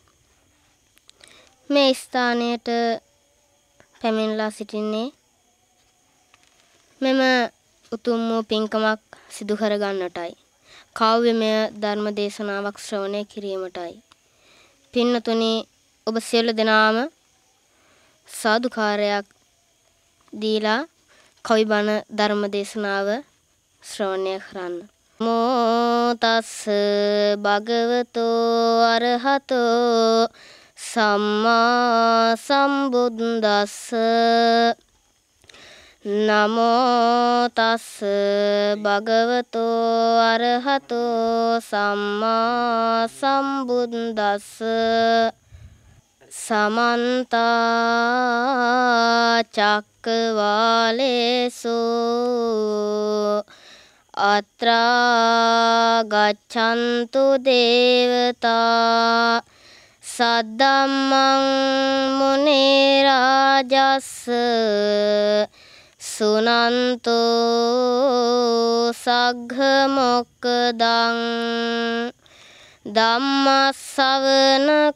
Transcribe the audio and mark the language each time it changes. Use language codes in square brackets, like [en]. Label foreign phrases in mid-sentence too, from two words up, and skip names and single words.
[si] මේ ස්ථානයට පැමිණලා සිටින්නේ මෙම උතුම් වූ පින්කමක් සිදු කර ගන්නටයි කාව්‍යමය ධර්ම දේශනාවක් ශ්‍රවණය කිරීමටයි පින්වතුනි ඔබ සියලු දෙනාම සාදුකාරයක් දීලා කවි බණ ධර්ම දේශනාව ශ්‍රවණය කරන්න. [pi] නමෝ තස් භගවතෝ අරහතෝ සම්මා සම්බුද්දස්ස නමෝ තස් භගවතෝ අරහතෝ සම්මා සම්බුද්දස්ස සමන්ත චක්කවාලේසු අත්‍රා ගච්ඡන්තු දේවතා සද්දම්මං මුනි රාජස් සුනන්තෝ සග්ග මොක්ඛදං ධම්මස්සවන